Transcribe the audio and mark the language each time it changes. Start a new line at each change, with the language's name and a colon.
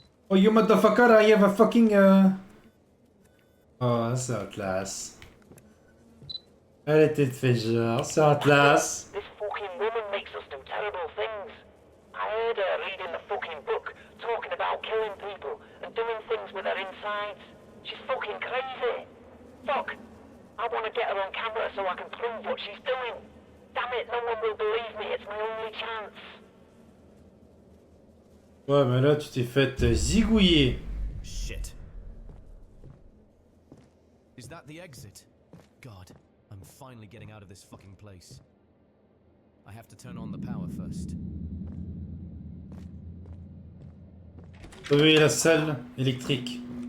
English: Oh, you motherfucker, I have a fucking...
French: Oh, c'est Outlast. Elle était de fait genre, c'est Outlast.
English: This fucking woman makes us do terrible things. I heard her reading the fucking book, talking about killing people and doing things with her insides. She's fucking crazy. Fuck. I want to get her on camera so I can prove what she's doing. Damn it, no one will believe me. It's my only chance.
French: Ouais, mais là, tu t'es fait zigouiller.
English: Shit. Is that the exit? God, I'm finally getting out of this fucking place. I have to turn on the power first.
French: Oui, la salle électrique.